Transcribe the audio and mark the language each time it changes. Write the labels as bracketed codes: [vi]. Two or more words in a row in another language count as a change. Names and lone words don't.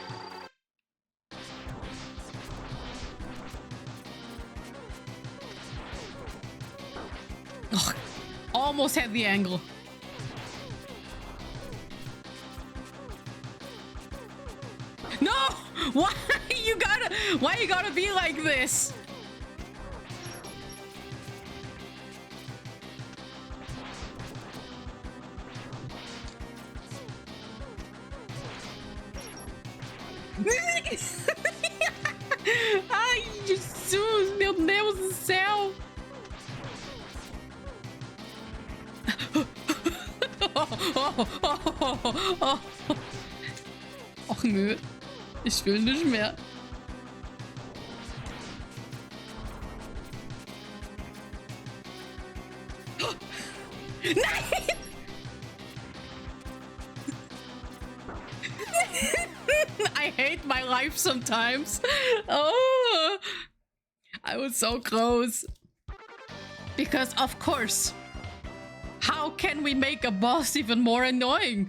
[en] Ugh, almost had the angle. No! Why you gotta be like this? [pt] Ai, Jesus, meu Deus do céu. [de] Ach nö, ich will nicht mehr. Nein! [en] I hate my life sometimes. Oh, I was so close. Because of course, how can we make a boss even more annoying?